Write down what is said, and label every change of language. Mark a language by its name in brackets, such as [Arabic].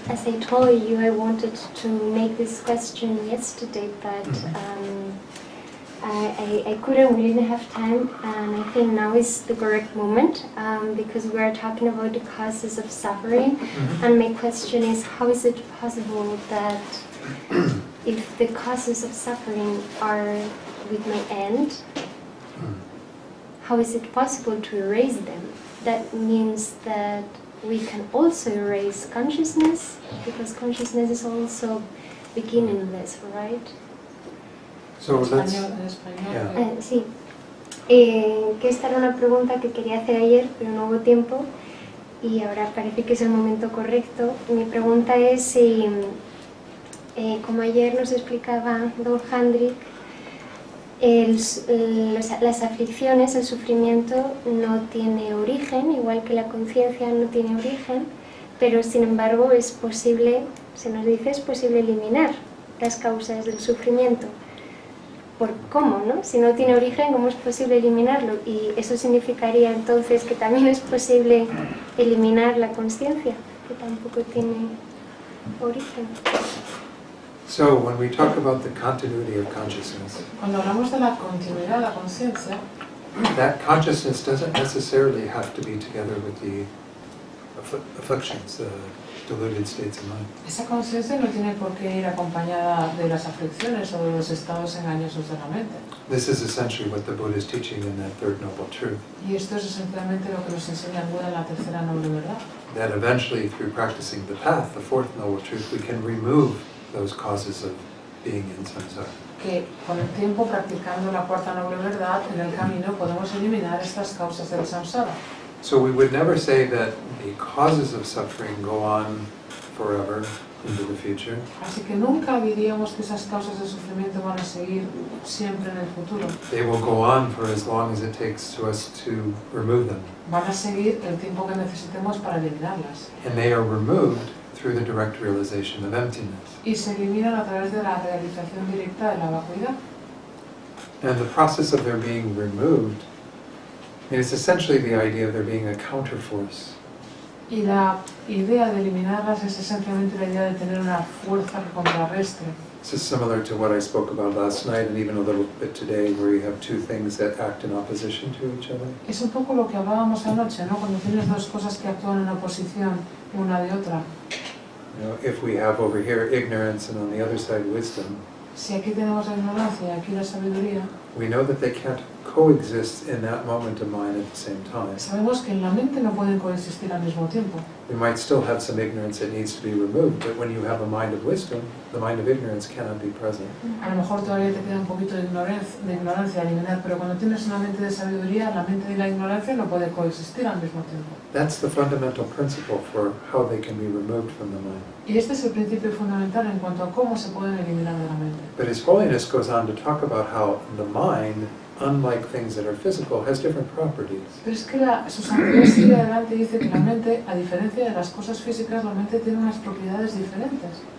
[English] As I told you, I wanted to make this question yesterday, but I couldn't, we didn't have time, and I think now is the correct moment because we are talking about the causes of suffering, and my question is, how is it possible that if the causes of suffering are with my end, how is it possible to erase them? That means that we can also erase consciousness, because consciousness is also beginningless, right? So let's, [Spanish] En español. Sí, que esta era una pregunta que quería hacer ayer, pero no hubo tiempo y ahora parece que es el momento correcto. Mi pregunta es si, como ayer nos explicaba don Handrick, las aflicciones, el sufrimiento no tiene origen, igual que la conciencia no tiene origen, pero sin embargo es posible, se nos dice, es posible eliminar las causas del sufrimiento. ¿Por cómo, no? Si no tiene origen, ¿cómo es posible eliminarlo? Y eso significaría entonces que también es posible eliminar la conciencia, que tampoco tiene origen. [English] So when we talk about the continuity of consciousness, [Spanish] Cuando hablamos de la continuidad de la conciencia, [English] that consciousness doesn't necessarily have to be together with the afflictions, the deluded states of mind. [Spanish] esa conciencia no tiene por qué ir acompañada de las aflicciones o de los estados engañosos de la mente. [English] This is essentially what the Buddha is teaching in that third noble truth. [Spanish] Y esto es esencialmente lo que nos enseña el Buda en la tercera noble verdad. [English] That eventually, through practicing the path, the fourth noble truth, we can remove those causes of being in samsara. [Spanish] Que con el tiempo, practicando la cuarta noble verdad, en el camino podemos eliminar estas causas del samsara. [English] So we would never say that the causes of suffering go on forever into the future. [Spanish] Así que nunca diríamos que esas causas de sufrimiento van a seguir siempre en el futuro. [English] They will go on for as long as it takes to us to remove them. [Spanish] Van a seguir el tiempo que necesitemos para eliminarlas. [English] And they are removed through the direct realization of emptiness. [Spanish] Y se eliminan a través de la realización directa de la vacuidad. [English] And the process of their being removed, it's essentially the idea of there being a counterforce. [Spanish] Y la idea de eliminarlas es esencialmente la idea de tener una fuerza que contrarreste. [English] This is similar to what I spoke about last night and even a little bit today, where you have two things that act in opposition to each other. [Spanish] Es un poco lo que hablábamos anoche, ¿no? Cuando tienes dos cosas que actúan en oposición una de otra. [English] You know, if we have over here ignorance and on the other side wisdom, [Spanish] Si aquí tenemos la ignorancia y aquí la sabiduría, [English] we know that they can't coexist in that moment of mind at the same time. [Spanish] sabemos que en la mente no pueden coexistir al mismo tiempo. [English] We might still have some ignorance that needs to be removed, but when you have a mind of wisdom, the mind of ignorance cannot be present. [Spanish] A lo mejor todavía te queda un poquito de ignorancia a eliminar, pero cuando tienes una mente de sabiduría, la mente de la ignorancia no puede coexistir al mismo tiempo. [English] That's the fundamental principle for how they can be removed from the mind. [Spanish] Y este es el principio fundamental en cuanto a cómo se pueden eliminar de la mente. [English] But His Holiness goes on to talk about how the mind, unlike things that are physical, has different properties. [Spanish] Pero es que su santidad sigue adelante y dice que la mente, a diferencia de las cosas físicas, la mente tiene unas propiedades diferentes.